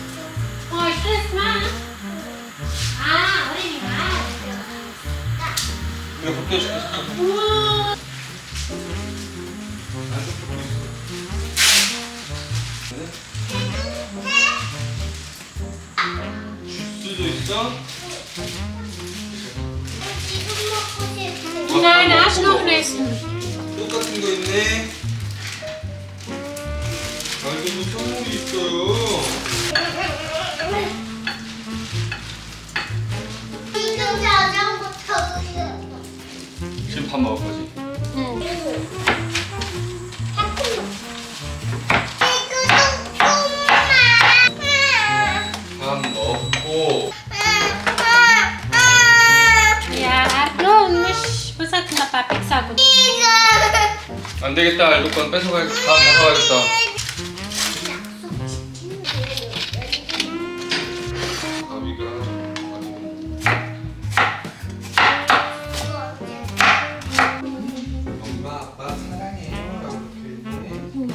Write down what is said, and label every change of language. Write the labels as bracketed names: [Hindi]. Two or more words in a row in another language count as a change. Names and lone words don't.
[German] Oh, ist das mal? [Korean] 어린이가. 이거 벗겨줄게. 우와. 주스도 있어? [German] Nein, da hast du noch nichts. [Korean] 똑같은 거 있네. 아, 이거 뭐 선물이 있어요. 지금 밥 먹을 거지? 밥 먹고. [German] Ja, Arno, was hat denn der Papa gesagt? [Korean] 안 되겠다. 이거 건 뺏어가야겠다. 다 가져가야겠다. 가위가 엄마 아빠 사랑해요 라고 적혀있네.